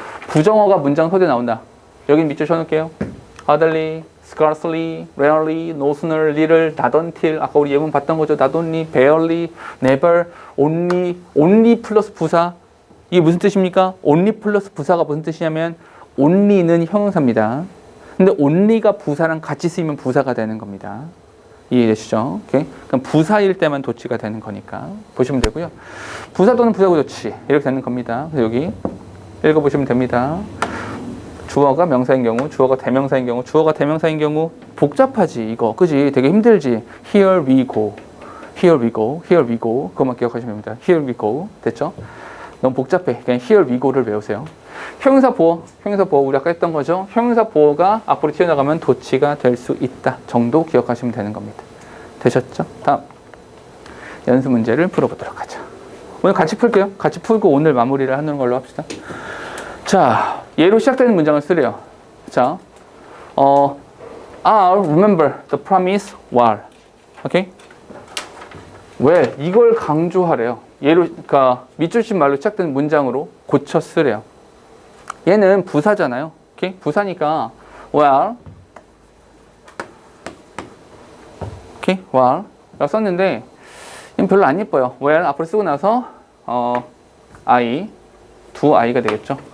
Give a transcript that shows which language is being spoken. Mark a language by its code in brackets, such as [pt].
[ko] 부정어가 문장 소리에 나온다. 여긴 밑줄 쳐놓을게요. hardly, scarcely, rarely, no sooner, little, not until. 아까 우리 예문 봤던 거죠. not only, barely, never, only 플러스 부사. 이게 무슨 뜻입니까? only 플러스 부사가 무슨 뜻이냐면 only는 형용사입니다. 근데 only가 부사랑 같이 쓰이면 부사가 되는 겁니다. 이해되시죠? 오케이? 그럼 부사일 때만 도치가 되는 거니까 보시면 되고요. 부사 또는 부사구 도치 이렇게 되는 겁니다. 그래서 여기 읽어보시면 됩니다. 주어가 명사인 경우, 주어가 대명사인 경우, 주어가 대명사인 경우 복잡하지 이거, 그지? 되게 힘들지. [en] Here we go, here we go, here we go. [ko] 그것만 기억하시면 됩니다. [en] Here we go. [ko] 됐죠? 너무 복잡해. 그냥 [en] here we go [ko] 를 외우세요. 형용사 보어 우리 아까 했던 거죠. 형용사 보어가 앞으로 튀어나가면 도치가 될 수 있다 정도 기억하시면 되는 겁니다. 되셨죠? 다음 연습 문제를 풀어보도록 하죠. 오늘 같이 풀게요. 같이 풀고 오늘 마무리를 하는 걸로 합시다. 자, 예로 시작되는 문장을 쓰래요. [en] 자, I'll remember the promise while. [ko] 오케이? 왜? 이걸 강조하래요. 예로, 그러니까 밑줄친 말로 시작되는 문장으로 고쳐 쓰래요. 얘는 부사잖아요. 오케이? 부사니까 while, 오케이? while 라고 썼는데 얘는 별로 안 예뻐요. while 앞으로 쓰고 나서 I, do I가 되겠죠.